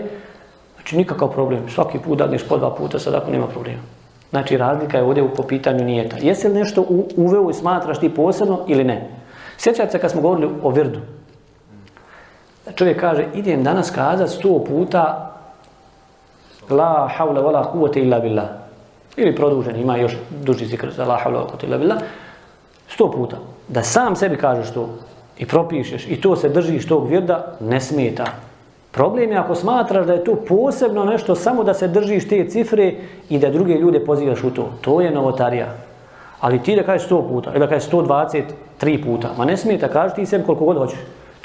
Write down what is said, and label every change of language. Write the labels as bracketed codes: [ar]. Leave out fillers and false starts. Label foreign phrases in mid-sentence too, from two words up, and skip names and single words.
[bs] Znači, nikakav problem. Svaki put dadneš po 2 puta, sad ako nema problema. Znači, razlika je ovdje po pitanju nijeta. Jesi li nešto uveo i smatraš ti posebno ili ne? Sjećate se kad smo govorili o virdu. Čovjek kaže, idem danas kazati 100 puta [ar] لا حول ولا قوة إلا بالله. [bs] Ili produžen, ima još duži zikr za [ar] لا حول ولا قوة إلا بالله. [bs] 100 puta. Da sam sebi kažeš to i propišeš i to se držiš tog virda, ne smeta. Problem je ako smatraš da je to posebno nešto samo da se držiš te cifre i da druge ljude pozivaš u to. To je novotarija. Ali ti da kažeš 100 puta ili da kažeš 123 puta, ma ne smeta, kaži ti sebi koliko god hoćeš.